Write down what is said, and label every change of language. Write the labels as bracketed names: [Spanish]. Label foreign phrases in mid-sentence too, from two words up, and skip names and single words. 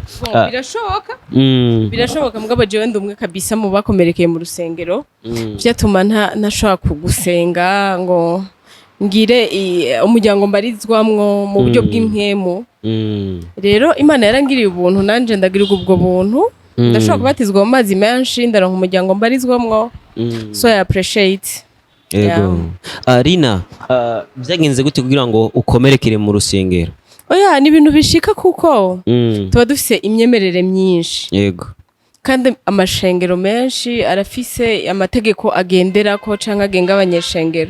[Rundi] birashoboka mugabo jewe ndumwe kabisa mu bakomerekeye mu rusengero vyatuma ntashobora kugusenga ngo ngire umuryango mbarizwamwo mu buryo bw'impwemu. Rero Imana yarangiriye ubuntu nanje ndagirirwa ubwo buntu ndashobora kubatizwa mu mazi menshi ndaronka umuryango mbarizwamwo [English] so I appreciate. [Rundi] Yego. Rina byagenze gute kugira ngo ukomerekere mu rusengero? Oya ni ibintu bishika kuko tuba dufise imyemerere myinshi. Yego. Kandi amashengero menshi arafise amategeko agenderako canke agenga abanyeshengero.